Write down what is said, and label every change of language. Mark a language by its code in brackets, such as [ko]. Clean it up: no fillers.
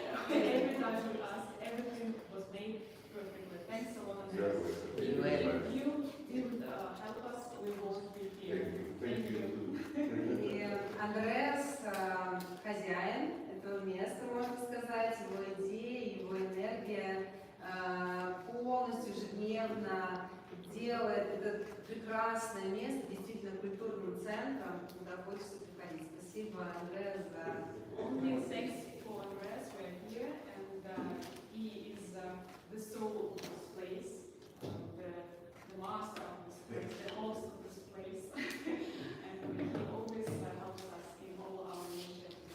[en] Every time we ask, everything was made perfectly. Thanks a lot, Andreas. If you didn't help us, we won't be here. Thank you. [ru] И Андреас хозяин этого места, можно сказать, его идеи, его энергия полностью ежедневно делает это прекрасное место действительно культурным центром, куда хочется приходить. Спасибо, Андреас, за... [en] Only thanks for Andreas, we're here, and he is the soul of this place, the master of this place, the host of this place, and he always helps us in all our initiatives.